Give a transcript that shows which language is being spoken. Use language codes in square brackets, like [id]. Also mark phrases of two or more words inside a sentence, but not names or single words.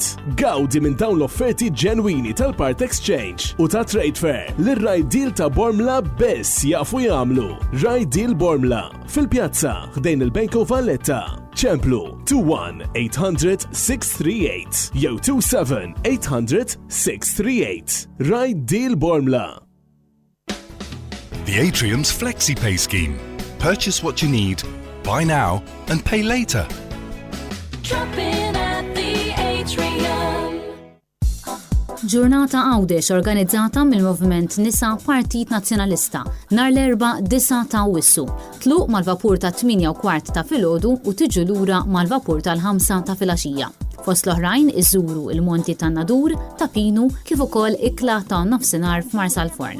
[mt] Gawdi minn dawn l-offerti ġenwini tal-Part Exchange u ta' Trade Fair l-right deal ta' Bormla bes jafu jagħmlu. Right Deal Bormla fil-pjazza ħdejn il-Banko Valletta. ċemplu 21-800-638 jew 27-800-638. Right Deal Bormla. [en] The Atrium's FlexiPay scheme. Purchase what you need, buy now and pay later. Drop in at the Atrium. [mt] Ġurnata Għawdex organizzata mill-Moviment Nisa Partit Nazzjonalista nhar l-4 9 ta' Awwissu. Tluq mal-vapur ta' 8:15 ta' filgħodu u tiġu lura mal-vapur tal-5 ta' filgħaxija. Fost l-oħrajn iżuru il-Monti tan-Nadur, ta' Pinu kif ukoll ikla ta' nofsinhar f'Marsal Forn.